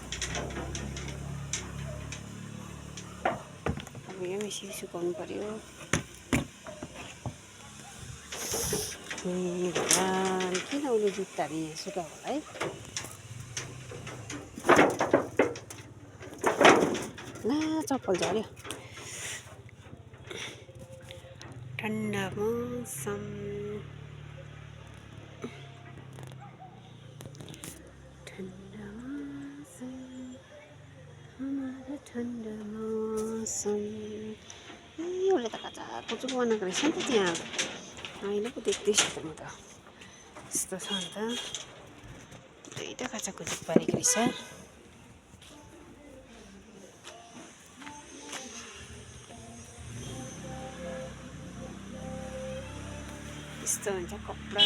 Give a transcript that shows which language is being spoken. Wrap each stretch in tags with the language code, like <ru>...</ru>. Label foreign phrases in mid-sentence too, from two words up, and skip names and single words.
<ne>अब यो मिसी सुकाउनु पर्यो। भगवान, किन उसले जुत्ताहरू यहाँ सुकायो होला है। ला, चप्पल झऱ्यो।</ne> <hi>ठंडा मौसम, ठंडा मौसम, हमारा ठंडा मौसम।</hi> <ne>उसले त काचा कुचुक बनाएको रहेछ नि त त्यहाँ। अहिले पो देख्दैछु त म त। यस्तो छ नि त, दुईवटा काचा कुचुक पारेको रहेछ। यस्तो हुन्छ कपडा।</ne>